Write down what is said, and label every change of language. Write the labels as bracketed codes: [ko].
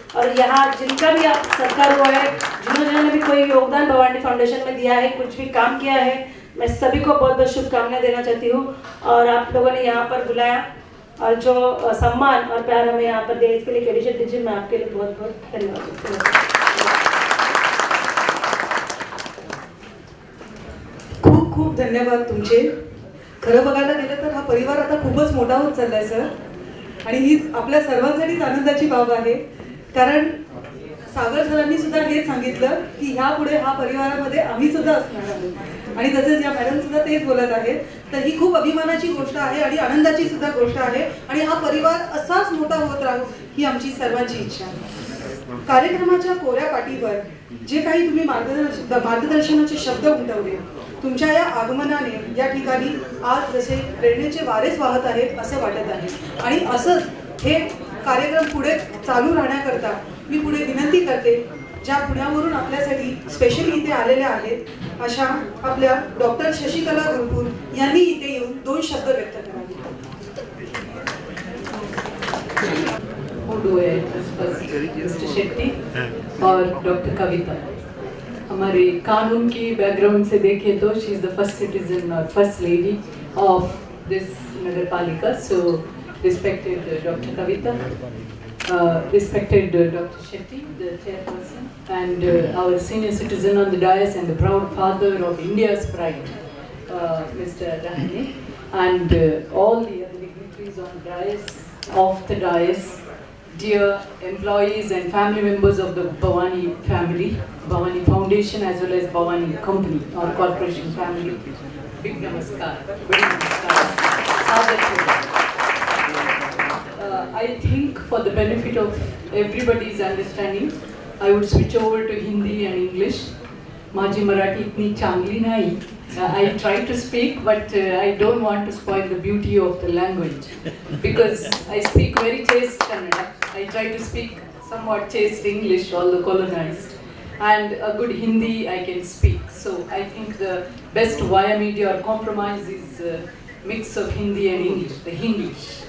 [hi] और यहाँ जिनका भी आप सत्कार हुआ है, जिन्होंने भी कोई योगदान भवानी फाउंडेशन में दिया है, कुछ भी काम किया है, मैं सभी को बहुत बहुत शुभकामनाएं देना चाहती हूँ. और आप लोगों ने यहाँ पर बुलाया और जो सम्मान और प्यार हमें यहाँ पर दिया इसके लिए केडी शेट्टी जी मैं आपके लिए बहुत बहुत धन्यवाद देती हूँ। [mr] खूप खूप धन्यवाद तुमचे. खरं बघायला गेलं तर हा परिवार आता खूपच मोठा होत चाललाय सर, आणि ही आपल्या सर्वांसाठीच आनंदाची बाब आहे. कारण सागर सरांनी सुद्धा हेच सांगितलं की ह्यापुढे हा परिवारामध्ये आम्ही सुद्धा असणार आहोत, आणि तसेच या मॅडम सुद्धा तेच बोलत आहेत. तर ही खूप अभिमानाची गोष्ट आहे आणि आनंदाची सुद्धा गोष्ट आहे, आणि हा परिवार असाच मोठा होत राहू ही आमची सर्वांची इच्छा आहे. कार्यक्रमाच्या कोऱ्या पाटीवर जे काही तुम्ही मार्गदर्शनाचे शब्द उमटवले, तुमच्या या आगमनाने या ठिकाणी आज जसे प्रेरणेचे वारेच वाहत आहेत असं वाटत आहे. आणि असंच हे कार्यक्रम पुढे चालू राहण्याकरता मी पुढे विनंती करते, ज्या पुण्यावरून आपल्यासाठी स्पेशली इथे आलेल्या आहेत अशा आपल्या डॉक्टर शशिकला गुरुपूर यांनी इथे येऊन 2 शब्द व्यक्त करावे. [en] Who do I address first? Mr. [hi] Shetty और डॉक्टर कविता. हमारे कानून की बैकग्राउंड से देखें तो [en] she is the first citizen [hi] और [en] first lady of this [hi] नगरपालिका. [en] So respected doctor Kavita, respected Dr. Shetty, the chairperson, and our senior citizen on the dais and the proud father of India's pride, Mr. Rahane, and all the other dignitaries on the dais, off the dais, dear employees and family members of the Bhavani family, Bhavani Foundation as well as Bhavani Company or Corporation family. Big namaskar. Big namaskar. I think for the benefit of everybody's understanding, I would switch over to Hindi and English. [mr] माझी मराठी इतनी चांगली नाही. [en] I try to speak, but I don't want to spoil the beauty of the language because I speak very chaste Kannada. I try to speak somewhat chaste English, although colonized, and a good Hindi I can speak. So I think the best via media or compromise is mix of Hindi and English, the Hinglish.